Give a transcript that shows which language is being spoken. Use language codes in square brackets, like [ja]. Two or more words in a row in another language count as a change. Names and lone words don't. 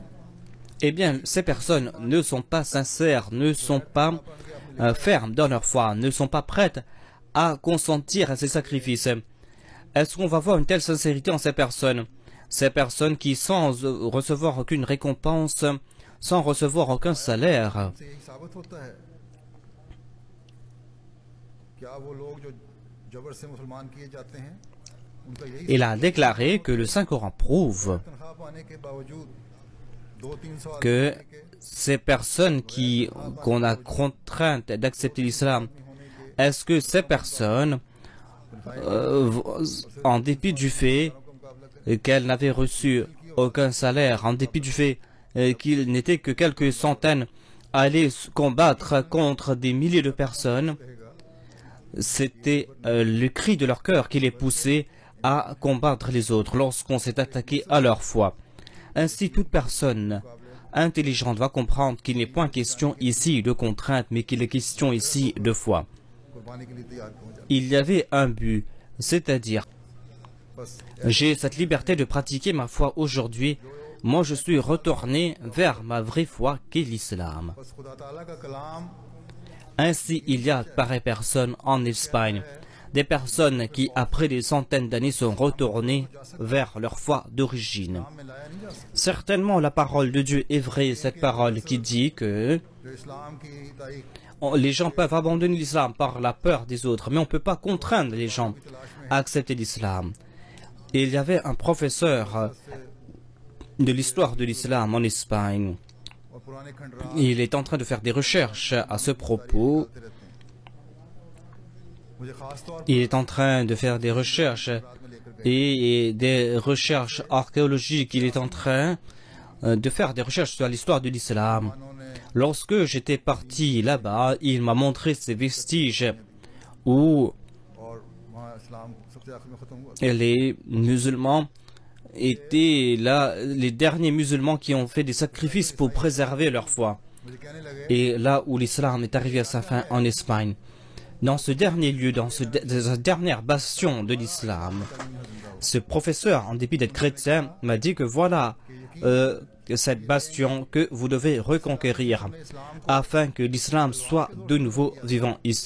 [fr] Eh bien, ces personnes ne sont pas sincères, ne sont pas fermes dans leur foi, ne sont pas prêtes à consentir à ces sacrifices. Est-ce qu'on va voir une telle sincérité en ces personnes? Ces personnes qui, sans recevoir aucune récompense, sans recevoir aucun salaire, [ur] سے یہی ثابت ہوتا ہے کیا وہ لوگ جو جبر سے مسلمان کیے جاتے ہیں ان کا یہی [fr] il a déclaré que le Saint-Coran prouve [ur] تنخواہ پانے کے باوجود 2-3 سوال [fr] que ces personnes qu'on a contraintes d'accepter l'islam, est-ce que ces personnes, en dépit du fait qu'elles n'avaient reçu aucun salaire, en dépit du fait qu'il n'était que quelques centaines, allaient combattre contre des milliers de personnes, c'était le cri de leur cœur qui les poussait à combattre les autres lorsqu'on s'est attaqué à leur foi. Ainsi, toute personne intelligente va comprendre qu'il n'est point question ici de contrainte, mais qu'il est question ici de foi. [ur] قربانی کے لیے تیار ہو جاتے [fr] Il y avait un but, c'est-à-dire, [ur] बस [fr] j'ai cette liberté de pratiquer ma foi aujourd'hui. Moi, je suis retourné vers ma vraie foi qu'est l'islam. [ur] بس خدا تعالیٰ کا کلام [fr] Ainsi, il y a pareilles personnes en Espagne, des personnes qui, après des centaines d'années, sont retournées vers leur foi d'origine. [ur] میں لایا نہیں جا سکتا [fr] Certainement, la parole de Dieu est vraie, cette parole qui dit que [ur] جو اسلام کی تاریخ [fr] les gens peuvent abandonner l'islam par la peur des autres, mais on ne peut pas contraindre les gens à accepter l'islam. Et il y avait un professeur de l'histoire de l'islam en Espagne. [ur] اور پرانے کھنڈرات [fr] Il est en train de faire des recherches à ce propos. [ur] چلتے رہتے ہیں مجھے خاص طور [fr] Il est en train de faire des recherches et des recherches archéologiques. Il est en train de faire des recherches sur l'histoire de l'islam. Lorsque j'étais parti là-bas, il m'a montré ces vestiges où [ur] اور وہاں اسلام سب سے آخر میں ختم ہوا [fr] les musulmans étaient là, les derniers musulmans qui ont fait des sacrifices pour préserver leur foi. [ur] مجھے کہنے لگے [fr] Et là où l'islam est arrivé à sa fin en Espagne, dans ce dernier lieu, dans cette dernière bastion de l'islam, ce professeur, en dépit d'être chrétien, m'a dit que voilà cette bastion que vous devez reconquérir afin que l'islam soit de nouveau vivant ici.